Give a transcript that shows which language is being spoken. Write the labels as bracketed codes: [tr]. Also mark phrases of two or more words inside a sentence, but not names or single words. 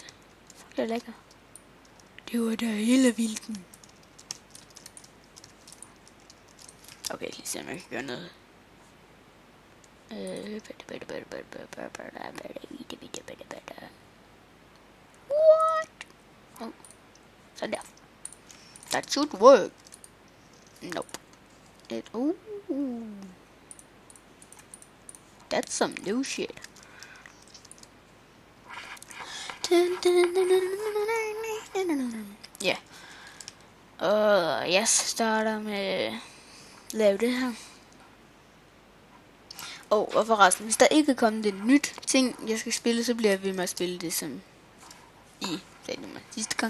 [da] Det er lækker. Det var da hele vilden. Okay, lige se om jeg kan gøre noget. [en] What? Oh. [da] Sådan der. [en] That should work. Nope. That's some new shit. [da] Ja. Jeg starter med at lave det her. Og forresten, hvis der ikke er kommet et nyt ting, jeg skal spille, så bliver jeg ved med at spille det, som I sagde mig sidste gang.